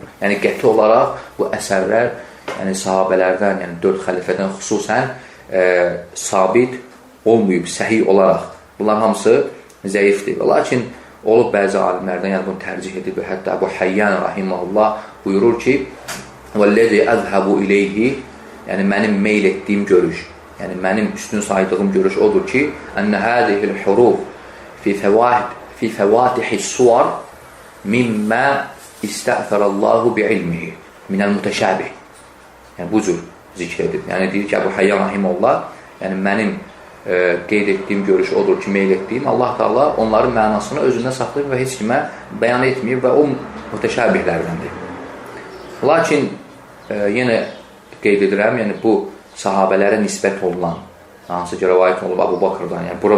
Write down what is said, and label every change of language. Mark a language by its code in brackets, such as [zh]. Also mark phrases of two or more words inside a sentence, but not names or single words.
[az] Yəni qəti olaraq bu əsərlər, yəni sahabələrdən, yəni 4 xəlifədən xüsusən sabit olmayıb, səhih olaraq. Bunlar hamısı zəifdir. Lakin olub bəzi alimlərdən, yəni bunu tərcih edib, hətta Əbu Həyyan rahimehullah buyurur ki, [ar] وَالَّذِي أَذْهَبُ إِلَيْهِ [az] yəni mənim meyl etdiyim görüş, yəni mənim üstün saydığım görüş odur ki, [ar] أَنَّ هَذِهِ الْحُرُوفِ فِي فَوَاتِحِ السُّوَرِ مِمَّا اِسْتَأْثَرَ اللّٰهُ بِعِلْمِهِ مِنَ الْمُتَشَابِهِ [az] yəni bu cür zikr edib. Yəni deyir ki, Əbu Həyyan rahimehullah, yəni mənim qeyd etdiyim görüş odur ki, meyl etdiyim, Allah Taala onların mənasını özündə saxlayıb və heç kimə bəyan etməyib və o mütəşabihlərdəndir. Lakin yenə qeyd edirəm, yəni bu sahabələrə nisbət olunan, hansı ki, rəvayət olunub Əbu Bakrdan, yəni bu